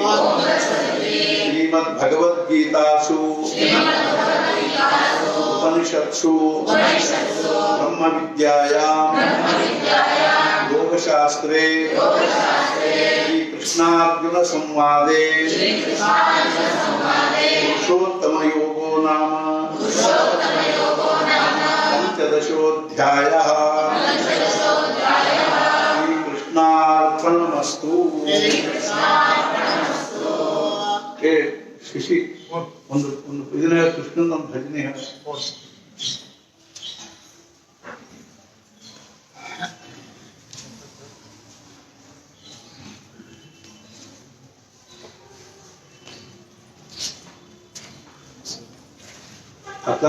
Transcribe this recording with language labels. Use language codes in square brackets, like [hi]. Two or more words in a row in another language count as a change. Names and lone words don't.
[sa] श्रीमद्भगवद्गीतासु उपनिषत्सु ब्रह्म विद्यायां योगशास्त्रे श्रीकृष्णार्जुन संवादे पुरुषोत्तम योगो नाम पंचदशोऽध्यायः। [kn] ಏ ಶಿಶಿ ಒಂದು ಇದನ್ನ ಕೃಷ್ಣನ ಭಜನೆ ಹೇಳ. ಅರ್ಥ